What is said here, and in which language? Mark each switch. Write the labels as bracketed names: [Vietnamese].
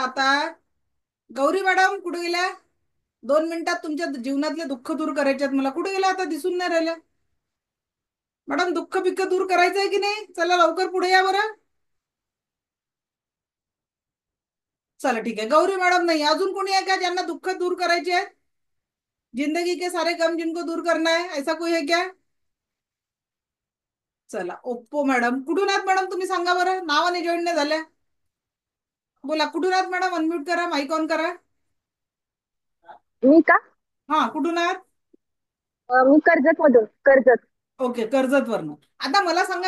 [Marathi] आता गौरी मॅडम कुठे गेल्या? 2 मिनिटात तुमच्या जीवनातले दुःख दूर करायचे आहेत मला. कुठे गेल्या आता, दिसून नाही राहिल्या. मॅडम दुःख पिक्क दूर करायचंय की नाही? चला लवकर पुढे या बरं. चला ठीक आहे, गौरी मॅडम नाही, अजून कोणी आहे का ज्यांना दुःख दूर करायचे आहेत? [Hindi] जिंदगी के सारे गम जिनको दूर करना है, ऐसा कोई है क्या? [Marathi] चला ओप्पो मॅडम, कुठून आहात मॅडम तुम्ही सांगा बरं, नावाने जॉईन नाही झाल्या. बोला कुठून आहात मॅडम, अनम्यूट करा, माईक ऑन करा. मी का? हा, कुठून आहात? मी कर्जत मधून, कर्जत. ओके, कर्जत वरनं. आता मला सांगा